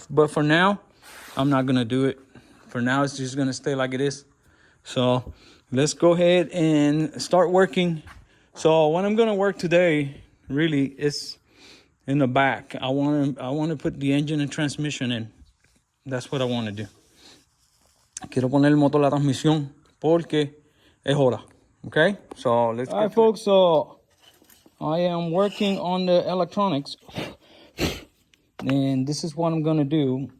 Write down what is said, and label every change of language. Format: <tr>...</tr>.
<en>But for now, I'm not gonna do it. For now, it's just gonna stay like it is. So let's go ahead and start working. So what I'm gonna work today really is in the back. I want to put the engine and transmission in. That's what I want to do.</en> <es>Quiero poner el motor, la transmisión, porque es hora.</es> <en>Okay? So let's get folks. So I am working on the electronics, and this is what I'm gonna do.</en>